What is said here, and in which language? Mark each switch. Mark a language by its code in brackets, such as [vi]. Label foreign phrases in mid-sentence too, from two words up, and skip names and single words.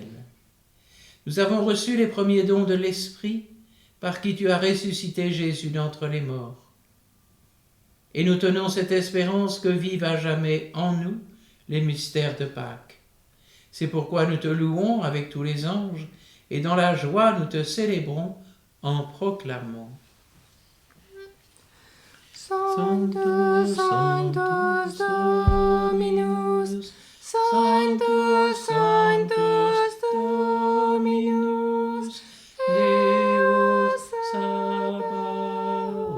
[fr] Nous avons reçu les premiers dons de l'Esprit, par qui tu as ressuscité Jésus d'entre les morts. Et nous tenons cette espérance que vivent à jamais en nous les mystères de Pâques. C'est pourquoi nous te louons avec tous les anges, et dans la joie nous te célébrons en proclamant. [la] Sanctus, Sanctus Dominus, Sanctus, Sanctus Dominus, Deus Sabaoth.